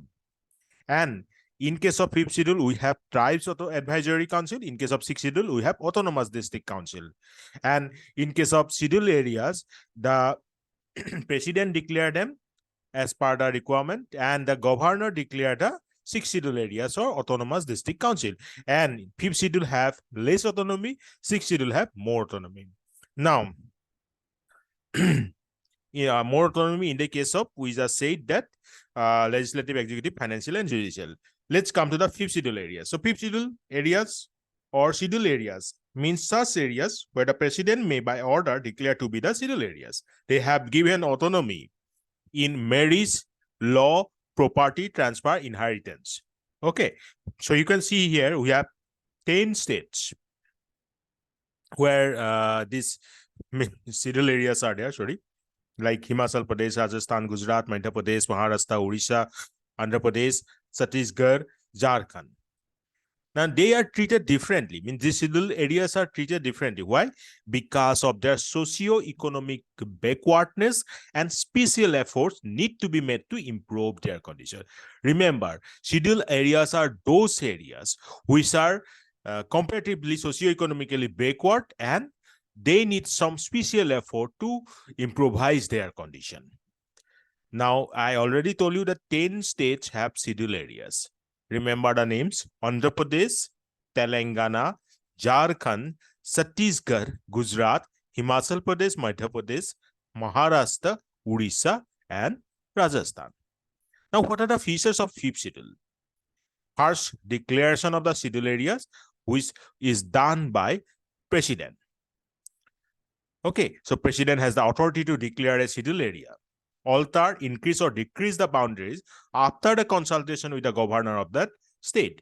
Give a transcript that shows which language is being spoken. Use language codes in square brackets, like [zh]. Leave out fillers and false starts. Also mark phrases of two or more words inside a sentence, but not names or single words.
[en] And in case of fifth schedule, we have Tribes Advisory Council. In case of sixth schedule, we have Autonomous District Council. And in case of schedule areas, the president declared them as per the requirement, and the governor declared the sixth schedule areas or autonomous district council. And fifth schedule have less autonomy, sixth schedule have more autonomy. Now, yeah, more autonomy in the case of, we just said that legislative, executive, financial, and judicial. Let's come to the fifth schedule areas. So fifth schedule areas or schedule areas means such areas where the president may by order declare to be the schedule areas. They have given autonomy in marriage, law, property, transfer, inheritance. Okay, so you can see here we have 10 states where these schedule areas are there, sorry, like Himachal Pradesh, Rajasthan, Gujarat, Madhya Pradesh, Maharashtra, Odisha, Andhra Pradesh, Chhattisgarh, Jharkhand. Now they are treated differently. I mean, these schedule areas are treated differently. Why? Because of their socio-economic backwardness, and special efforts need to be made to improve their condition. Remember, schedule areas are those areas which are comparatively socio-economically backward, and they need some special effort to improvise their condition. Now, I already told you that 10 states have schedule areas. Remember the names: Andhra Pradesh, Telangana, Jharkhand, Chhattisgarh, Gujarat, Himachal Pradesh, Madhya Pradesh, Maharashtra, Odisha, and Rajasthan. Now, what are the features of fifth schedule? First, declaration of the schedule areas, which is done by President. Okay, so President has the authority to declare a schedule area, alter, increase, or decrease the boundaries after the consultation with the governor of that state.